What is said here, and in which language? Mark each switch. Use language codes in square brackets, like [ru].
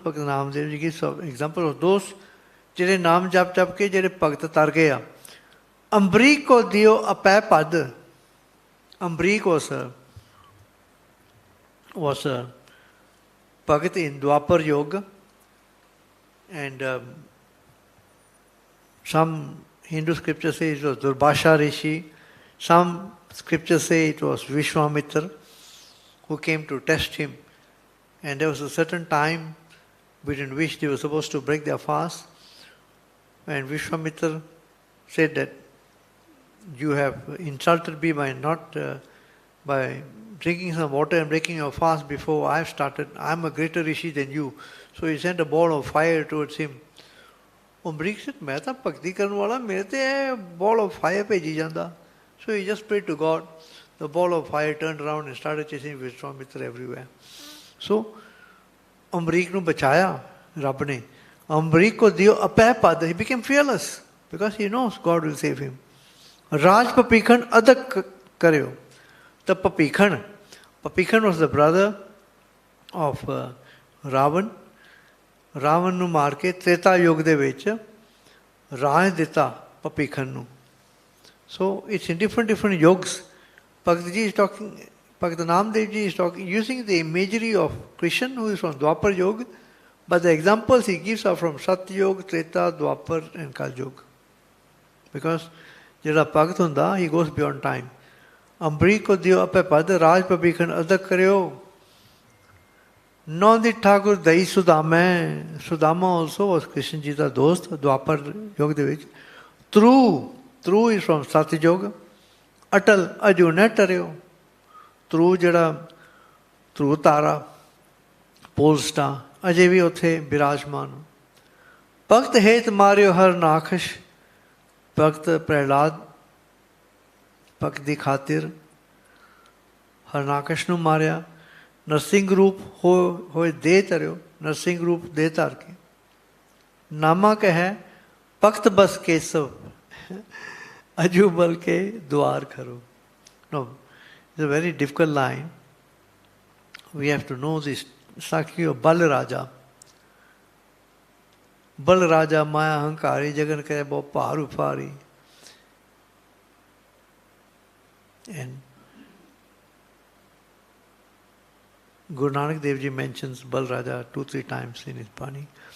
[en] Bhakt Namdev ji gives some examples of those [pa] जिहड़े नाम जप जप के जिहड़े भगत तर गए आ. अम्बरीक को दियो अपै पद. [en] Ambriq was a Bhagat in Dwapar Yoga, and some Hindu scriptures say it was Durbhasha Rishi, some scriptures say it was Vishwamitra who came to test him, and there was a certain time between which they were supposed to break their fast, and Vishwamitra said that you have insulted me by not by drinking some water and breaking your fast before I have started. I am a greater Rishi than you. So he sent a ball of fire towards him. Ambriq said, [pa] मैं तो भक्ति करने वाला, मेरे ते [en] ball of fire [pa] भेजी जाता. [en] So he just prayed to God. The ball of fire turned around and started chasing Vishwamitra everywhere. [pa] So Ambriq nu बचाया रब ने. Ambriq को दियो अपै पद. [en] He became fearless because he knows God will save him. [pa] Raj Papikhan adak karyo. [en] The Papikhan was the brother of Ravan. [pa] Ravan nu maar ke Treta Yug de vich Raj dita Papikhan nu. [en] So it's in different yogs. Bhakt ji is talking, Bhakt Namdev ji is talking, using the imagery of Krishna who is from Dwapar Yoga, but the examples he gives are from Satya Yoga, Treta, Dwapar and Kal Yoga. Because [pa] ਜਿਹੜਾ ਭਗਤ ਹੁੰਦਾ, [en] he goes beyond time. [pa] ਅੰਬਰੀਕ ਕੋ ਦਿਓ ਆਪੇ ਪਦ, ਰਾਜ ਪਬੀਖਣ ਅਦਕ ਕਰਿਓ. ਨੌ ਦੀ ਠਾਕੁਰ ਦਈ ਸੁਦਾਮੈ. Sudama [en] also was [pa] Krishna ji ਦਾ ਦੋਸਤ ਦੁਆਪਰ ਯੁੱਗ ਦੇ ਵਿੱਚ. [en] Tru is from Satya Yoga. [pa] Atal ਅਜੂ ਨ ਟਰਿਓ. Tru ਜਿਹੜਾ ਧਰੂ ਤਾਰਾ, ਪੋਲ ਸਟਾਰ, ਅਜੇ ਵੀ ਉੱਥੇ ਬਿਰਾਜਮਾਨ. ਭਗਤ ਹੇਤ ਮਾਰਿਓ ਹਰ ਨਾਖਸ਼. ਭਗਤ ਪ੍ਰਹਿਲਾਦ ਭਗਤ ਦੀ ਖਾਤਰ ਹਰਨਾਕਸ਼ ਨੂੰ ਮਾਰਿਆ. ਨਰਸਿੰਘ ਰੂਪ ਹੋਏ ਦੇ ਧਰਿਓ. ਨਰਸਿੰਘ ਰੂਪ ਦੇ ਧਰ ਕੇ ਨਾਮਾ ਕਹਿ ਭਗਤ ਬਸ ਕੇਸਵ ਅਜੂ ਬਲ ਕੇ ਦੁਆਰ ਖਰੋ. [en] No, it's a very difficult line. We have to know this Sakhi of Bal Raja. [pa] बल राजा माया अहंकारी जगन करे बहु भार उफारी. [en] And Guru Nanak Dev Ji mentions Bal Raja 2-3 times in his Bani.